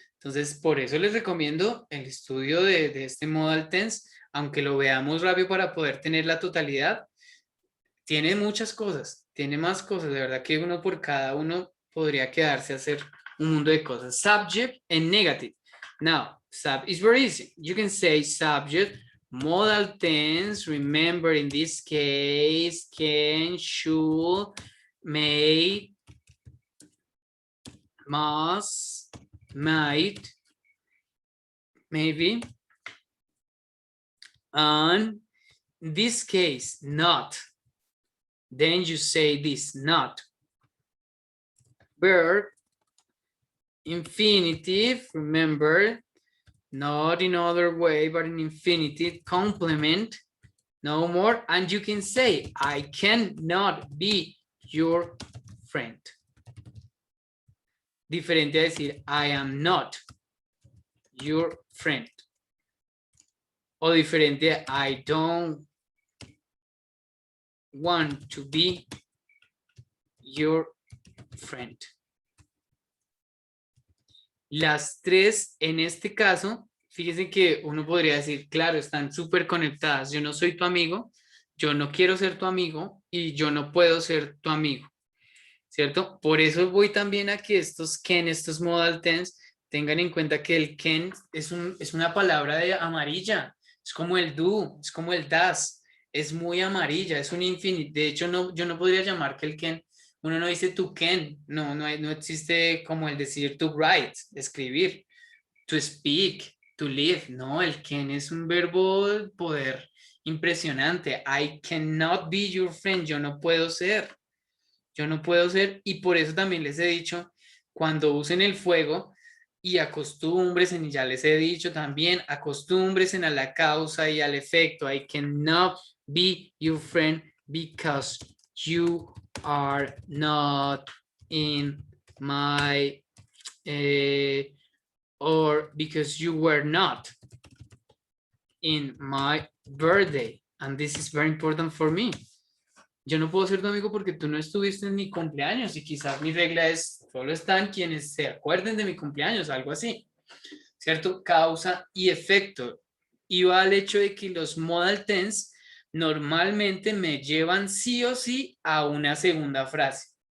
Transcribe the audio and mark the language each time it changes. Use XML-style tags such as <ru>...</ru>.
<es>Entonces, por eso les recomiendo el estudio de este modal tense, aunque lo veamos rápido para poder tener la totalidad. Tiene muchas cosas, tiene más cosas, de verdad que uno por cada uno podría quedarse a hacer un mundo de cosas.</es> <en>Subject and negative. Now, is very easy. You can say subject, modal tense. Remember, in this case, can, should, may, must, might, maybe. And in this case, not. Then you say this, not. Verb, infinitive, remember, not in other way, but in infinitive, complement, no more. And you can say, I cannot be your friend.</en> <es>Diferente a decir,</es> <en>I am not your friend.</en> <es>O diferente a,</es> <en>I don't want to be your friend.</en> <es>Las tres, en este caso, fíjense que uno podría decir, claro, están súper conectadas. Yo no soy tu amigo, yo no quiero ser tu amigo y yo no puedo ser tu amigo, ¿cierto? Por eso voy también a que estos can, estos modal tense, tengan en cuenta que el can es una palabra de amarilla, es como el do, es como el das, es muy amarilla, es un infinito. De hecho, yo no podría llamar que el can, uno no dice to can, no existe como el decir</es> <en>to write,</en> <es>escribir,</es> <en>to speak, to live.</en> <es>No, el can es un verbo de poder impresionante.</es> <en>I cannot be your friend,</en> <es>yo no puedo ser. Yo no puedo ser, y por eso también les he dicho, cuando usen el fuego y acostumbres, y ya les he dicho también, acostumbres a la causa y al efecto.</es> <en>I cannot be your friend because you are not in my, or because you were not in my birthday. And this is very important for me.</en> <es>Yo no puedo ser tu amigo porque tú no estuviste en mi cumpleaños y quizás mi regla es, solo están quienes se acuerden de mi cumpleaños, algo así, ¿cierto? Causa y efecto. Y va al hecho de que los modal tense normalmente me llevan sí o sí a una segunda frase.</es>